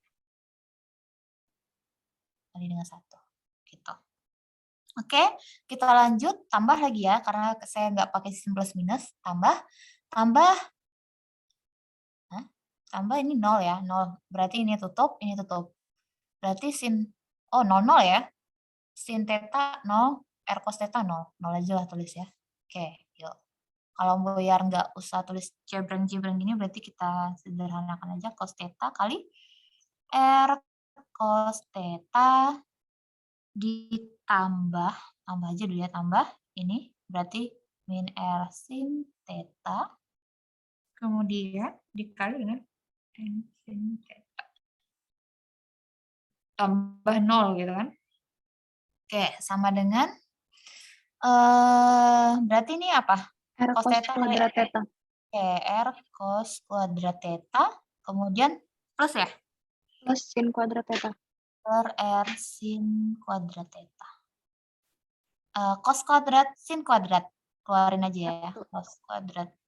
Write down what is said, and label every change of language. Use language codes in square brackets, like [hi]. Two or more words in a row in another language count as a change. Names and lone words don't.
[id] Kali dengan 1. Gitu. Oke, kita lanjut tambah lagi ya karena saya nggak pakai sistem plus minus, tambah ini 0 ya, 0. Berarti ini tutup, ini tutup. Berarti sin 0 ya. Sin theta 0, R cos theta 0. 0 aja lah tulis ya. Oke, yuk. Kalau biar nggak usah tulis jebreng-jebreng gini, berarti kita sederhanakan aja cos theta kali R cos theta ditambah, tambah aja dulu ya, tambah ini, berarti min R sin theta, kemudian dikali dengan N sin theta. Tambah 0 gitu kan. Oke, sama dengan, berarti ini apa? R Cos cos theta kali kuadrat theta. Oke, R cos kuadrat theta, kemudian plus ya? Plus sin kuadrat theta. Per R sin kuadrat theta. Cos kuadrat, sin kuadrat. Keluarin aja ya, cos kuadrat.